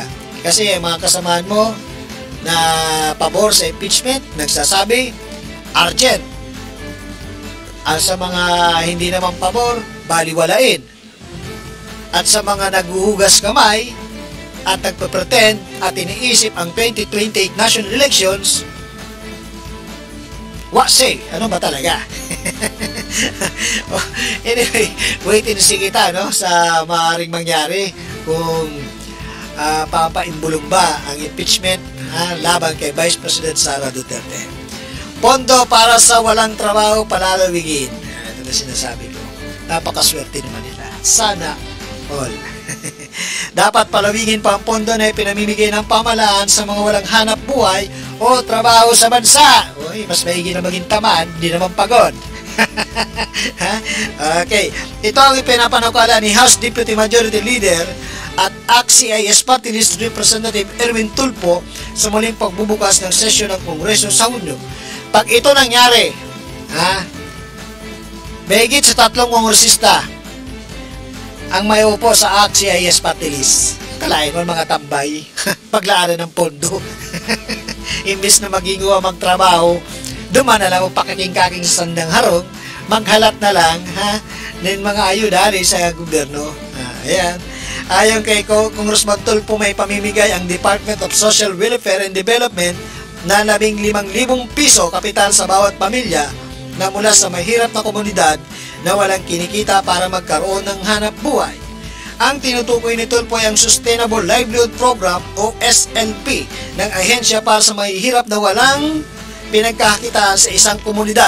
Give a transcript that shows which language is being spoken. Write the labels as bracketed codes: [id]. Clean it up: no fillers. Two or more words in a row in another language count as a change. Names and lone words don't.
[tl] Kasi mga kasamaan mo na pabor sa impeachment, nagsasabi, urgent. At sa mga hindi naman pabor, baliwalain. At sa mga naghuhugas kamay at nagpapretend at iniisip ang 2028 national elections, [en] what say? [tl] Ano ba talaga? Anyway, [en] wait and see [tl] kita sa maaaring mangyari kung papaimbulong ba ang impeachment laban kay Vice President Sara Duterte. Pondo para sa walang trabaho palalawigin. Ito na sinasabi ko. Napakaswerte naman nila. Sana all. Dapat palawigin pa ang pondo na ipinamimigay ng pamahalaan sa mga walang hanap buhay o trabaho sa bansa. Uy, mas maigi na maging tamad, hindi naman pagod. Okay, ito ang ipinapanukala ni House Deputy Majority Leader at ACT-CIS Party List Representative Erwin Tulfo sa muling pagbubukas ng sesyon ng Kongreso sa Hunyo. Pag ito nangyari, mahigit sa 3 kongresista ang may upo sa ACT-CIS Party List. Kalain mo mga tambay, paglaanan ng pondo. [bik] Imbis na magingawa magtrabaho, duman na lang o pakiking-kaking sa sandang harong, maghalat na lang ng mga ayudari sa gobyerno. [tl] Ayan. Ayon kay Congressman Tulfo, may pamimigay ang Department of Social Welfare and Development na 15,000 piso kapital sa bawat pamilya na mula sa mahirap na komunidad na walang kinikita para magkaroon ng hanap buhay. Ang tinutukoy ni Tulfo ay ang Sustainable Livelihood Program o SLP ng ahensya para sa mahihirap na walang pinagkakakitaan sa isang komunidad.